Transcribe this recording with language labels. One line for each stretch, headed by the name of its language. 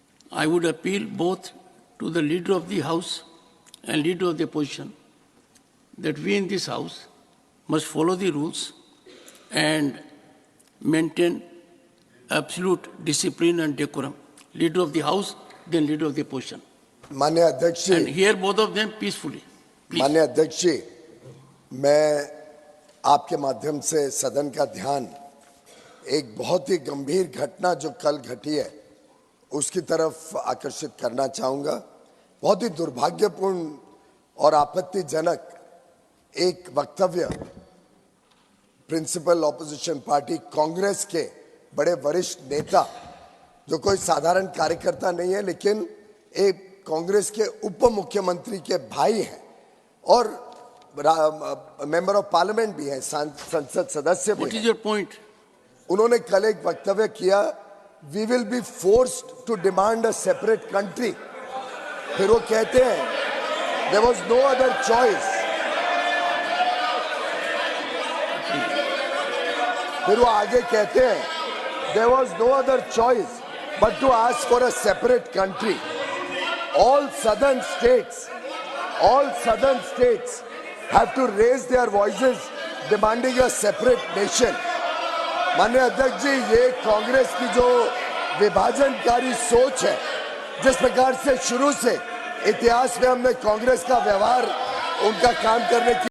English: I would appeal both to the Leader of the House and Leader of the Opposition that we in this House must follow the rules and maintain absolute discipline and decorum. Leader of the House, then Leader of the Opposition.
Hindi: माननीय अध्यक्ष जी,
English: and hear both of them peacefully. Please.
Hindi: माननीय अध्यक्ष जी, मैं आपके माध्यम से सदन का ध्यान एक बहुत ही गंभीर घटना जो कल घटी है उसकी तरफ आकर्षित करना चाहूंगा। बहुत ही दुर्भाग्यपूर्ण और आपत्तिजनक एक वक्तव्य प्रिंसिपल ऑपोजिशन पार्टी कांग्रेस के बड़े वरिष्ठ नेता, जो कोई साधारण कार्यकर्ता नहीं है लेकिन एक कांग्रेस के उप मुख्यमंत्री के भाई हैं और मेंबर ऑफ पार्लियामेंट भी हैं, संसद सदस्य भी हैं।
English: What is your point?
Hindi: उन्होंने कल एक वक्तव्य किया,
English: We will be forced to demand a separate country.
Hindi: फिर वो कहते हैं
English: There was no other choice.
Hindi: फिर वो आगे कहते हैं
English: There was no other choice but to ask for a separate country. All southern states all southern states have to raise their voices demanding a separate nation.
Hindi: माननीय अध्यक्ष जी, ये कांग्रेस की जो विभाजनकारी सोच है, जिस प्रकार से शुरू से इतिहास में हमने कांग्रेस का व्यवहार, उनका काम करने की